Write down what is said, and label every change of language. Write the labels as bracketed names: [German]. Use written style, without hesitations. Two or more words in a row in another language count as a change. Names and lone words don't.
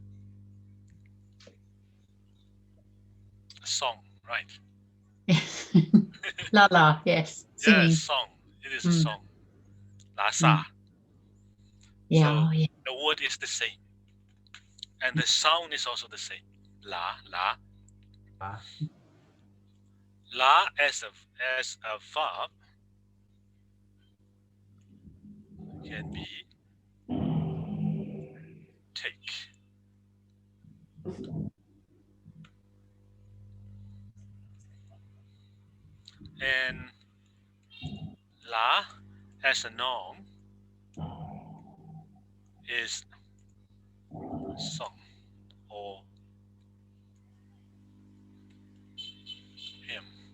[English] A song, right? La la, yes. Singing. Yes, song. It is a Mm. song. La sa. Yeah, So yeah. the word is the same, and the sound is also the same. La la. Ah. La as a verb can be take. And la as a noun is song or hymn.